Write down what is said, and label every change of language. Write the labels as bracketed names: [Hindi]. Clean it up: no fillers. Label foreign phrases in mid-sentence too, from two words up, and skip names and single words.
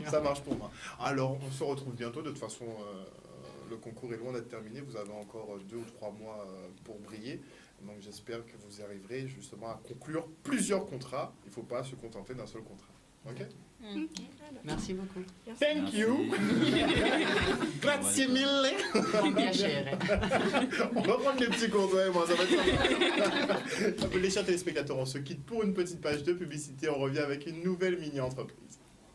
[French] Ça marche pour moi. Alors, on se retrouve bientôt. De toute façon, le concours est loin d'être terminé. Vous avez encore 2 ou 3 mois pour briller. Donc, j'espère que vous arriverez justement à conclure plusieurs contrats. Il ne faut pas se contenter d'un seul contrat. Ok? Merci beaucoup. [English] Thank you. [Italian] Grazie mille. Un piacere. [French] On va prendre les petits cours, toi et moi, ça va être sympa. Les chers téléspectateurs, on se quitte pour une petite page de publicité. On revient avec une nouvelle mini-entreprise.